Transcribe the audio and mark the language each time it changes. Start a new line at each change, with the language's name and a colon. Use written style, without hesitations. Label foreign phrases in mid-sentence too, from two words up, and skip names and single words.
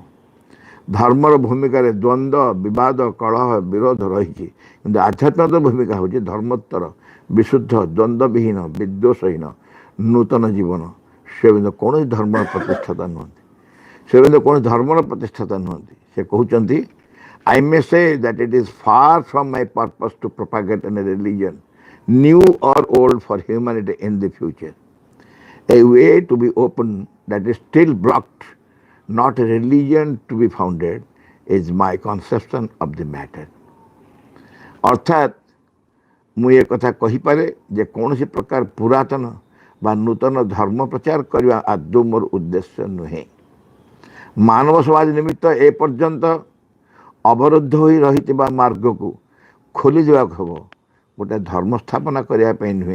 Odia: ଧର୍ମର ଭୂମିକାରେ ଦ୍ୱନ୍ଦ୍ୱ, ବିବାଦ, କଳହ, ବିରୋଧ ରହିଛି, କିନ୍ତୁ ଆଧ୍ୟାତ୍ମିକତାର ଭୂମିକା ହେଉଛି ଧର୍ମୋତ୍ତର, ବିଶୁଦ୍ଧ, ଦ୍ୱନ୍ଦ୍ୱବିହୀନ, ବିଦ୍ୱେଷହୀନ ନୂତନ ଜୀବନ। ଶ୍ରୀ ଅରବିନ୍ଦ କୌଣସି ଧର୍ମର ପ୍ରତିଷ୍ଠାତା ନୁହନ୍ତି। ଶ୍ରୀ ଅରବିନ୍ଦ କୌଣସି ଧର୍ମର ପ୍ରତିଷ୍ଠାତା ନୁହନ୍ତି। ସେ କହୁଛନ୍ତି,
English: I may say that it is far from my purpose to propagate a religion, new or old, for humanity in the future. A way to be opened that is still blocked, not a religion to be founded, is my conception of the matter.
Odia: ଅର୍ଥାତ୍ ମୁଁ ଏ କଥା କହିପାରେ ଯେ କୌଣସି ପ୍ରକାର ପୁରାତନ ବା ନୂତନ ଧର୍ମ ପ୍ରଚାର କରିବା ଆଦୌ ମୋର ଉଦ୍ଦେଶ୍ୟ ନୁହେଁ। ମାନବ ସମାଜ ନିମିତ୍ତ ଏପର୍ଯ୍ୟନ୍ତ ଅବରୁଦ୍ଧ ହୋଇ ରହିଥିବା ମାର୍ଗକୁ ଖୋଲି ଦେବାକୁ ହେବ, ଗୋଟେ ଧର୍ମ ସ୍ଥାପନା କରିବା ପାଇଁ ନୁହେଁ।